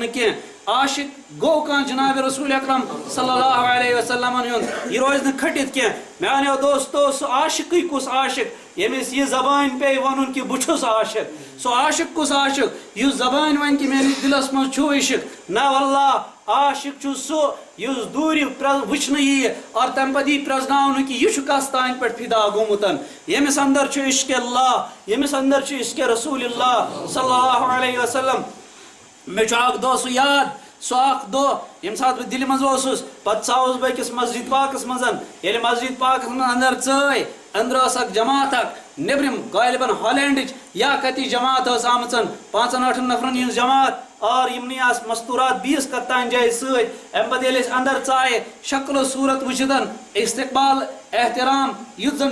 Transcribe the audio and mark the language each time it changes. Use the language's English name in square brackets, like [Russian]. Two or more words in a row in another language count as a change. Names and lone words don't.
[Kashmiri] نہٕ کینٛہہ، عاشق گوٚو کانٛہہ جناب رسول اکرم [Arabic] صلی اللہ علیہ وسلم [Kashmiri] ہُنٛد یہ روزِ نہٕ کھٔٹِتھ کینٛہہ، میانیو دوستو سُہ عاشقٕے کُس عاشق ییٚمِس یہ زبان پیٚیہِ وَنُن کہ بہٕ چھُس عاشق، سُہ عاشق کُس عاشق یُس زبان وَنہِ کہ میٲنِس دلس منٛز چھُ عشق، نہ واللہ عاشق چھُ سُہ یُس دوٗرِ وٕچھنہٕ ییہِ اور تمہِ پتہٕ یی پرٛزناونہٕ کہ یہِ چھُ کس تانۍ پٮ۪ٹھ فِدا گوٚمُت، ییٚمِس اندر چھُ عشق اللہ، ییٚمِس اندر چھُ عشق رسول اللہ [Arabic] صلی اللہ علیہ وسلم۔ [Kashmiri] مےٚ چھُ اکھ دۄہ سُہ یاد، سُہ اکھ دۄہ ییٚمہِ ساتہٕ بہٕ دِلہِ منٛز اوسُس، پتہٕ ژاوُس بہٕ أکِس مسجد پاکس منٛز، ییٚلہِ مسجد پاکس منٛز اندر ژٲے، أنٛدرٕ ٲس اکھ جماعت اکھ نیبرِم غالباً ہالینڈٕچ یا کتِچ جماعت ٲس آمٕژ، 5-8 نفرن ہٕنٛز جماعت، اور یمنٕے آس مستورات 20 کتان جایہِ سۭتۍ، امہِ پتہٕ ییٚلہِ أسۍ اندر ژایہِ شکل و صوٗرت وٕچھِتھ استقبال احترام یُتھ زن